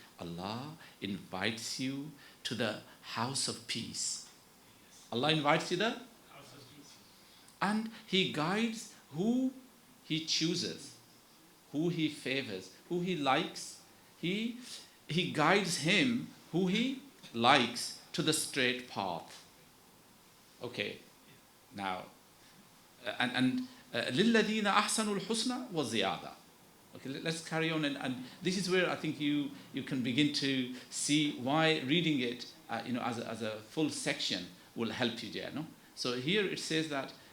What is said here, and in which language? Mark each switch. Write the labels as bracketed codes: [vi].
[en] Allah invites you to the house of peace. Allah invites you there. And He guides who He chooses, who He favors, who He likes. He guides him who He likes to the straight path. Okay, now, and [ar] لِلَّذِينَ أَحْسَنُوا الْحُسْنَى وَزِيَادَةً. [en] Okay, let's carry on, and this is where I think you can begin to see why reading it, as a full section will help you there. No, so here it says that.